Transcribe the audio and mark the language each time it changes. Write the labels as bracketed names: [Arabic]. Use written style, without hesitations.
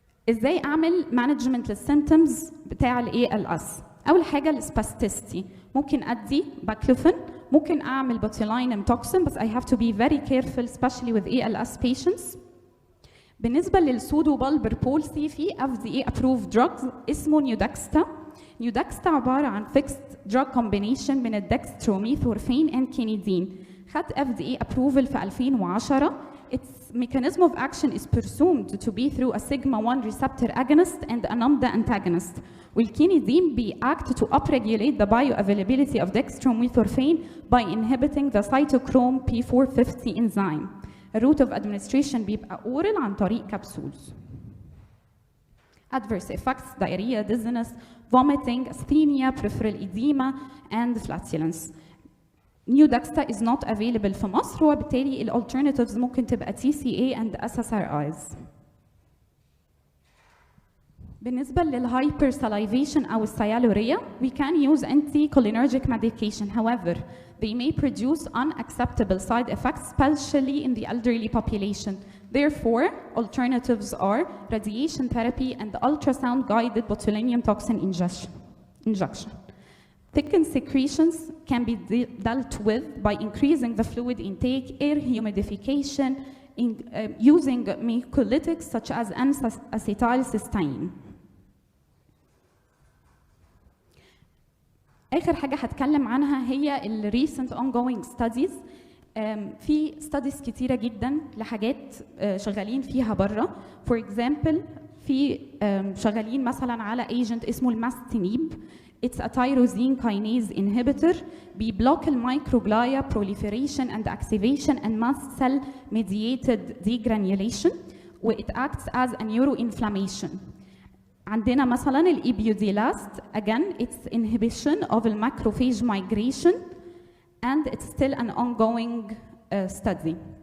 [Arabic] ازاي اعمل مانجمنت للسيمبتومز بتاع ALS؟ اول حاجه السباستيستي، ممكن ادي باكلوفين، ممكن اعمل بوتيلاينم توكسين، بس [English] I have to be very careful especially with ALS patients. [Arabic] بالنسبة للسودو بالبر بولسي في FDA approved drugs اسمه نيودكستا. نيودكستا عبارة عن fixed drug combination من الدكستروميثورفين and كينيدين. خد [English] FDA approval في 2010. Its mechanism of action is presumed to be through a sigma-1 receptor agonist and a lambda antagonist. والكينيدين act to upregulate the bioavailability of dextromethorphan by inhibiting the cytochrome P450 enzyme. [Arabic] الروت اوف ادمنستريشن بيبقى اورال عن طريق كبسولز. [English] adverse effects diarrhea, dizziness, vomiting, asthenia, peripheral edema and flatulence. Newdexta is not available [Arabic] في مصر، وبالتالي الالترناتيفز ممكن تبقى [English] TCA and SSRIs. [Arabic] بالنسبة للهايبرساليفيشن أو السيالوريا, [English] we can use anticholinergic medication. However, they may produce unacceptable side effects, especially in the elderly population. Therefore, alternatives are radiation therapy and ultrasound-guided botulinum toxin injection. Thickened secretions can be dealt with by increasing the fluid intake, air humidification, using mucolytics such as N-acetylcysteine. [Arabic] آخر حاجة هتكلم عنها هي ال recent ongoing studies. في studies كتيرة جدا لحاجات شغالين فيها برا. [English] For example, [Arabic] في شغالين مثلا على agent اسمه الماستينيب. [English] It's a tyrosine kinase inhibitor. [Arabic] بيبلوك [English] الميكروغلايا proliferation and activation and mast cell mediated degranulation. و it acts as a neuroinflammation. [Arabic] عندنا مثلا [English] الإبيوديلاست, again it's inhibition of the macrophage migration and it's still an ongoing study.